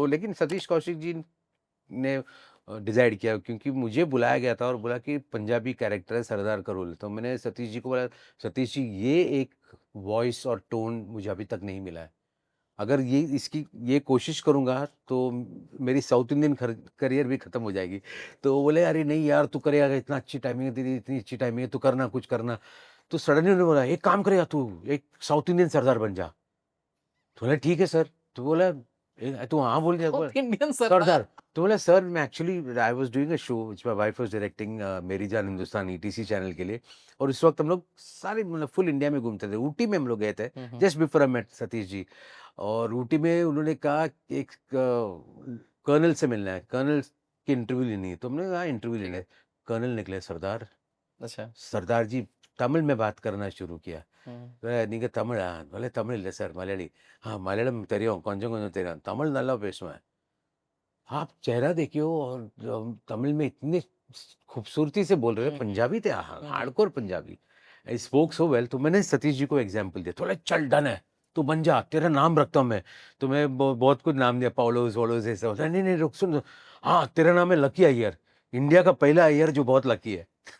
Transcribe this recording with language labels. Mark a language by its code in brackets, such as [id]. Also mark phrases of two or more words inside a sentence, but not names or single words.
[hi] लेकिन सतीश कौशिक जी ने डिसाइड किया, क्योंकि मुझे बुलाया गया था और बोला कि पंजाबी कैरेक्टर है, सरदार का रोल है, तो मैंने सतीश जी को बोला, सतीश जी ये एक वॉइस और टोन मुझे अभी तक नहीं मिला है, अगर ये कोशिश करूँगा तो मेरी [en] South Indian career [hi] भी खत्म हो जाएगी। तो वो बोले अरे नहीं यार, तू करेगा, इतना अच्छी टाइमिंग है तेरी, इतनी अच्छी टाइमिंग है, तू करना, कुछ करना। तो सडनली उन्होंने बोला एक काम करेगा तू, एक [en] South Indian [hi] सरदार बन जा। तो बोला ठीक है सर। तो बोला तू हाँ बोल दिया, [en] साउथ इंडियन [hi] सरदार। सरदार। तो बोला सर मैं एक्चुअली [en] I was doing a show which my wife was directing, [hi] मेरी जान हिंदुस्तान ईटीसी चैनल के लिए, और उस वक्त हम लोग सारे मतलब [en] full India [hi] में घूमते थे। ऊटी में हम लोग गए थे [en] just before I met [hi] सतीश जी, और ऊटी में उन्होंने कहा कि एक कर्नल से मिलना है, कर्नल की इंटरव्यू लेनी है। तो हमने कहा इंटरव्यू लेना है। कर्नल निकले सरदार, अच्छा। सरदार जी तमिल में बात करना शुरू किया। हम्म। [ta] நீங்க தமிழா? बोले தமிழ் இல்லை சார், மலையாளி. हाँ मलयालम தெரியும், கொஞ்சம் கொஞ்சம் தெரியும், तमिल நல்லா பேசுவேன்। [hi] आप चेहरा देखिए, और तमिल में इतनी खूबसूरती से बोल रहे हैं, पंजाबी थे, हार्डकोर पंजाबी, [en] spoke so well. [hi] तो मैंने सतीश जी को एग्जांपल दिया, तो बोले चल डन है, तू बन जा, तेरा नाम रखता हूँ मैं। तो मैं बहुत कुछ नाम दिया, पाउलोस वोलोस ऐसा होता है। नहीं नहीं रुक सुन, हाँ तेरा नाम है लकी अय्यर, इंडिया का पहला अय्यर जो बहुत लकी है।